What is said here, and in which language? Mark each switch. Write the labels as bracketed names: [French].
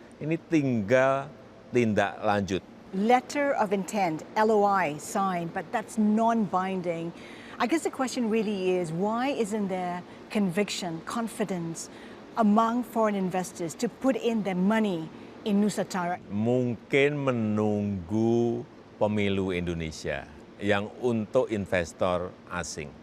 [Indonesian] Ini tinggal tindak lanjut. [English] Letter of intent, LOI, signed, but that's non-binding. I guess the question really is, why isn't there conviction, confidence among foreign investors to put in their money in Nusantara? [Indonesian] Mungkin menunggu pemilu Indonesia yang untuk investor asing.